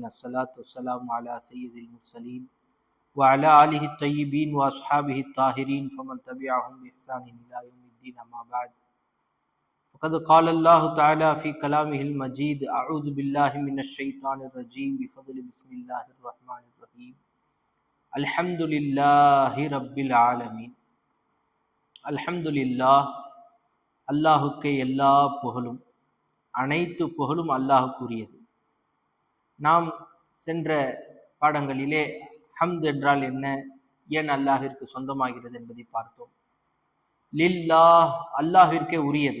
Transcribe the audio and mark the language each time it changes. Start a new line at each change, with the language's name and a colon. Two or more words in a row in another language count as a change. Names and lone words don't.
Arabic: الصلاة والسلام على سيد المرسلين وعلى آله الطيبين وأصحابه الطاهرين فمن تبعهم بإحسان إلى يوم الدين. أما بعد، فقد قال الله تعالى في كلامه المجيد: أعوذ بالله من الشيطان الرجيم بفضل بسم الله الرحمن الرحيم. الحمد لله رب العالمين. الحمد لله,
Tamil: அல்லாஹுக்கே எல்லா புகழும், அனைத்து புகழும் அல்லாஹுக்குரியது. நாம் சென்ற பாடங்களிலே ஹம்த் என்றால் என்ன, ஏன் அல்லாஹிற்கு சொந்தமாகிறது என்பதை பார்த்தோம். லில்லாஹ், அல்லாஹிற்கே உரியது.